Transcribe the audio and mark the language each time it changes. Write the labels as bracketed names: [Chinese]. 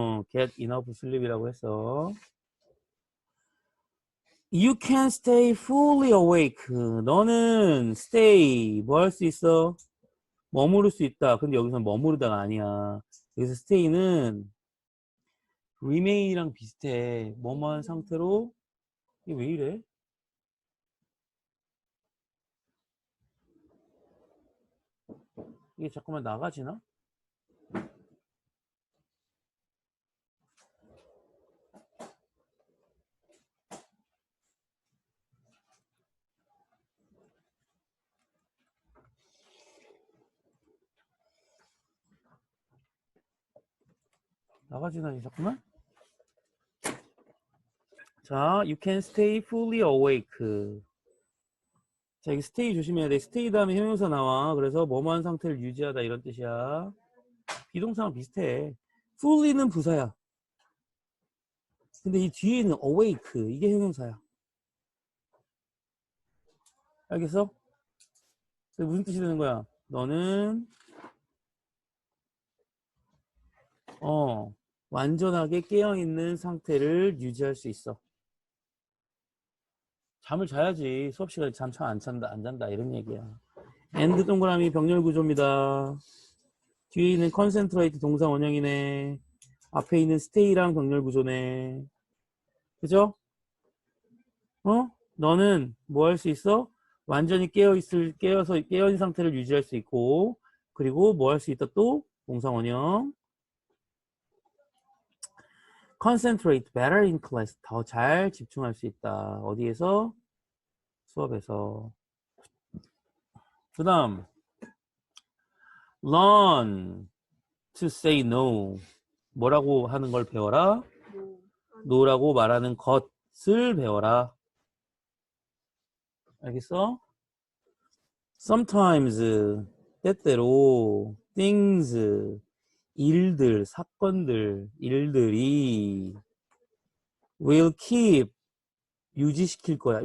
[English] get enough sleep 이라고 했어. You can stay fully awake. [Korean] 너는 stay 뭐 할 수 있어? 머무를 수 있다. 근데 여기서 머무르다가 아니야. 여기서 stay는 remain이랑 비슷해. 뭐뭐한 상태로. 이게 왜 이래? 이게 자꾸만 나가지나? 나가지나 자꾸만? [English] 자, you can stay fully awake. [Korean] 자, 여기 stay 조심해야 돼. stay 다음에 형용사 나와. 그래서 뭐뭐한 상태를 유지하다 이런 뜻이야. 비동사랑 비슷해. fully는 부사야. 근데 이 뒤에 있는 awake 이게 형용사야. 알겠어? 무슨 뜻이 되는 거야? 너는 완전하게 깨어있는 상태를 유지할 수 있어. 잠을 자야지. 수업 시간에 잠 안 잔다 이런 얘기야. and 동그라미 병렬 구조입니다. 뒤에 있는 concentrate 동사 원형이네. 앞에 있는 stay랑 병렬 구조네. 그죠? 너는 뭐 할 수 있어? 완전히 깨어있는 상태를 유지할 수 있고, 그리고 뭐 할 수 있다 또? 동사 원형. [English] concentrate better in class. [Korean] 더 잘 집중할 수 있다. 어디에서? 수업에서. [English] 그 다음, learn to say no. [Korean] 뭐라고 하는 걸 배워라? no라고 말하는 것을 배워라. 알겠어? sometimes, 때때로, things, 일들, 사건들, 일들이 will keep, 유지시킬 거야.